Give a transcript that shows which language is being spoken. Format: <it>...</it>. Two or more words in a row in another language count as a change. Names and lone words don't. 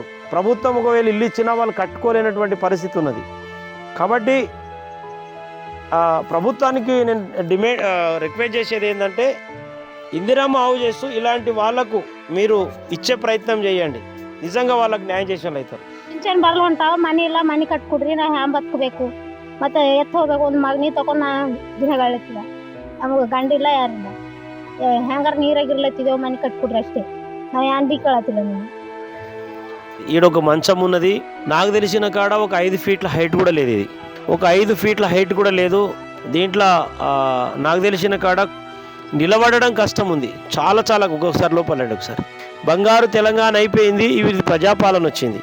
<te>ప్రభుత్వం ఒకవేళ ఇల్లు ఇచ్చినా వాళ్ళు కట్టుకోలేనటువంటి పరిస్థితి ఉన్నది. కాబట్టి ప్రభుత్వానికి నేను రిక్వెస్ట్ చేసేది ఏంటంటే, ఇందిరమ్మ హౌస్ చేస్తూ ఇలాంటి వాళ్లకు మీరు ఇచ్చే ప్రయత్నం చేయండి. నిజంగా వాళ్ళకి న్యాయం చేసిన వాళ్ళు అవుతారు.</te> <kn>ಪಿಂಚಣಿ ಬರಲ್ಲ ಹೊಂಟಾವ ಮನೆ ಇಲ್ಲ ಮನೆ ಕಟ್ಕೊಡ್ರಿ ನಾವು ಹ್ಯಾಂಗ ಬದುಕಬೇಕು ಮತ್ತೆ ಎತ್ತು ಹೋಗ್ಬೇಕು ಒಂದು ಮಗನಿ ತಗೊಂಡು ನಾ ದಿನಗಳಿರ್ತದೆ ನಮಗೆ ಗಂಡಿಲ್ಲ ಯಾರಿಲ್ಲ. ಹೆಂಗಾರ ನೀರಾಗಿರ್ಲತ್ತಿದ್ದೇವೆ ಮನೆ ಕಟ್ಕೊಡ್ರಿ ಅಷ್ಟೇ, ನಾವು ಯಾನ್ ಬಿ ಕೇಳತ್ತಿಲ್ಲ. ನೀವು</kn> <te>ఈడొక మంచం ఉన్నది. నాకు తెలిసిన కాడ ఒక 5 ఫీట్ల హైట్ కూడా లేదు. ఇది ఒక 5 ఫీట్ల హైట్ కూడా లేదు. దీంట్లో నాకు తెలిసిన కాడ నిలబడడం కష్టం ఉంది. చాలా ఒక్కొక్కసారి లోపలండి. ఒకసారి బంగారు తెలంగాణ అయిపోయింది, ఇవి ప్రజాపాలన వచ్చింది.</te>